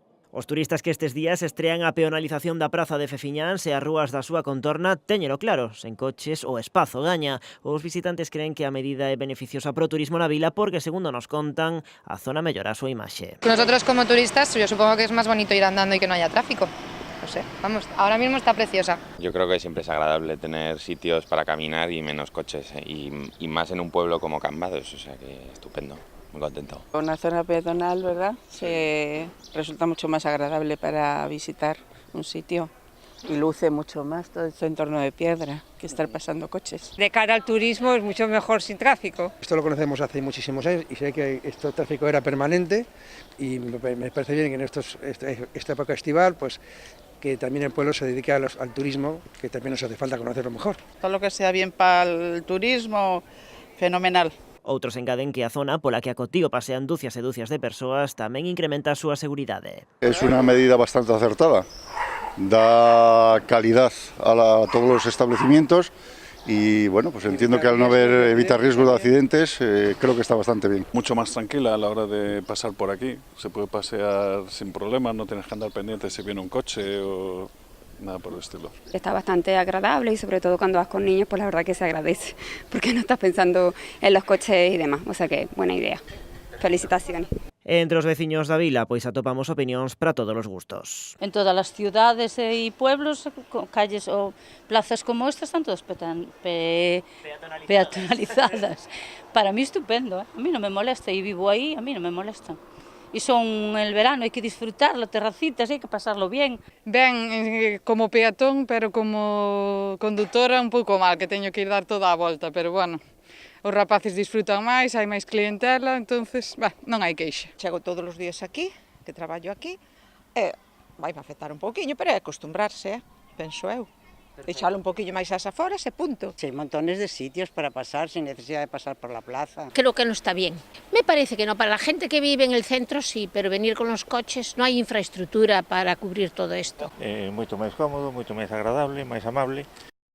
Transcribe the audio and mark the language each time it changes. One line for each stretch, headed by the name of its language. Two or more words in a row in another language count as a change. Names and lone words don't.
Galician: Os turistas que estes días estrean a peonalización da praza de Fefiñáns e as rúas da súa contorna téñelo claro, sen coches o espazo gaña. Os visitantes creen que a medida é beneficiosa pro turismo na vila porque, segundo nos contan, a zona mellora a súa imaxe.
Spanish: Nosotros como turistas, yo supongo que es más bonito ir andando y que no haya tráfico. No sé, vamos, ahora mismo está preciosa. Yo creo que siempre es agradable tener sitios para caminar y menos coches, y más en un pueblo como Cambados, o sea que estupendo. Muy contento. Una zona peatonal, ¿verdad? Resulta mucho más agradable para visitar un sitio y luce mucho más todo este entorno de piedra que estar pasando coches. De cara al turismo es mucho mejor sin tráfico. Esto lo conocemos hace muchísimos años y sé que este tráfico era permanente y me parece bien que en esta época estival, pues que también el pueblo se dedique al turismo, que también nos hace falta conocerlo mejor. Todo lo que sea bien para el turismo, fenomenal.
Galician: Outros engaden que a zona pola que a cotío pasean dúcias e dúcias de persoas tamén incrementa a súa seguridade.
Spanish: Es una medida bastante acertada, da calidad a todos los establecimientos y bueno, pues entiendo que al no evitar riesgos de accidentes, creo que está bastante bien. Mucho más tranquila a la hora de pasar por aquí, se puede pasear sin problemas, no tienes que andar pendiente si viene un coche o nada por el estilo. Está bastante agradable y sobre todo cuando vas con niños, pues la verdad que se agradece, porque no estás pensando en los coches y demás, o sea que buena idea. Felicitaciones.
Galician: Entre os veciños da vila, pois atopamos opinións para todos os gustos.
Spanish: En todas las ciudades y pueblos, calles o plazas como estas están todas peatonalizadas. Para mí estupendo, a mí no me molesta y vivo ahí, a mí no me molesta. Y son el verano, hay que disfrutarlo, terracitas, hay que pasarlo bien.
Galician: Ben, como peatón, pero como condutora un pouco mal, que teño que ir dar toda a volta, pero bueno, os rapaces disfrutan máis, hai máis clientela, entonces, non hai queixa. Chego todos os días aquí, que traballo aquí, e vai afectar un pouquiño, pero é acostumbrarse, penso eu. Echarlo un poquillo máis ás aforas e punto.
Spanish: Hay montones de sitios para pasar sin necesidad de pasar por la plaza. Creo que no está bien. Me parece que no, para la gente que vive en el centro sí, pero venir con los coches no hay infraestructura para cubrir todo esto.
Galician: Moito máis cómodo, moito máis agradable, máis amable.